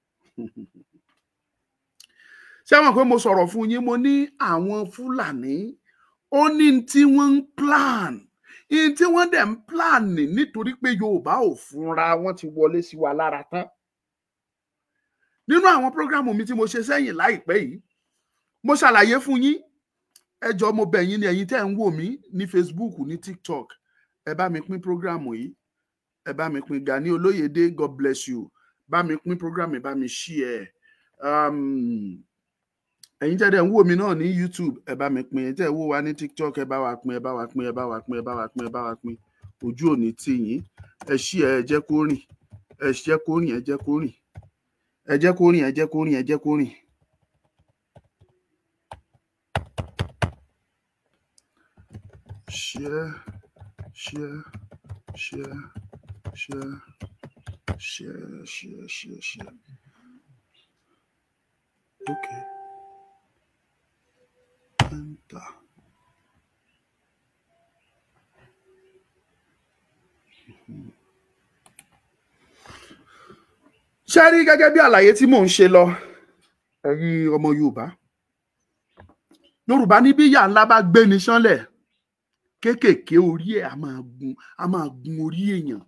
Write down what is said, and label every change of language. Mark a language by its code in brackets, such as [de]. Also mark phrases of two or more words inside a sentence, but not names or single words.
[yo] Ṣé mọ̀ pé mo sọ̀rọ̀ fún yín, mo ní àwọn Fúlàní ó ní tí wọ́n ń plan, tí wọ́n dẹ̀ ń plan nítorí pé Yorùbá ò fúnra wọn ti wọlé sí wa lára tán. Nínú àwọn prógrámù mi tí mo ṣe sẹ́yìn láìpẹ́ yìí, mo ṣàlàyé fún yín. Ẹ jọ̀ọ́ mo bẹ̀ yín ni, ẹ̀yin tẹ́ ń wò mí ní Facebook, ní TikTok, ẹ bá mi pín prógrámù yìí, ẹ bá mi pín. Gani Olóyèdé, [en] God bless you, [yo] bá mi pín prógrámù, bá mi share. Ẹ̀yin tẹ́ dẹ̀ ń wò mí náà ní YouTube, ẹ bá mi pín. Ẹ̀yin tẹ́ wò wá ní TikTok, ẹ bá wa pín, ẹ bá wa pín, ẹ bá wa pín, ẹ bá wa pín, ẹ bá wa pín. Ojú ò ní tì yín. Ẹ share, ẹ jẹ́ kó rìn, ẹ jẹ́ kó rìn, ẹ jẹ́ kó rìn, ẹ jẹ́ kó rìn, ẹ jẹ́ kó rìn, ẹ jẹ́ kó rìn. Share. Okay. Enter. Ṣé rí gẹ́gẹ́ bí àlàyé tí mò ń ṣe lọ, ẹ̀yin ọmọ Yorùbá ní bí ìyà ńlá bá gbé ni ṣánlẹ̀, kéékèèké orí ẹ̀ a máa gun orí èèyàn.